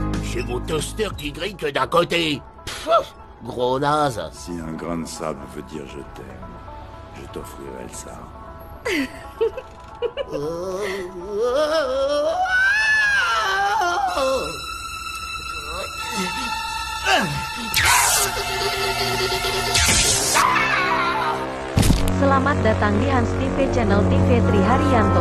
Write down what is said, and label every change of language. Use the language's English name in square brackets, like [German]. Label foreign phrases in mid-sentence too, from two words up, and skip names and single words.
[French] J'ai mon toaster qui grille que d'un côté. Pfff, gros naze. Si un grain de sable veut dire je t'aime, je t'offrirai ça. [Indonesian] Selamat datang di Hans TV Channel TV Triharyanto.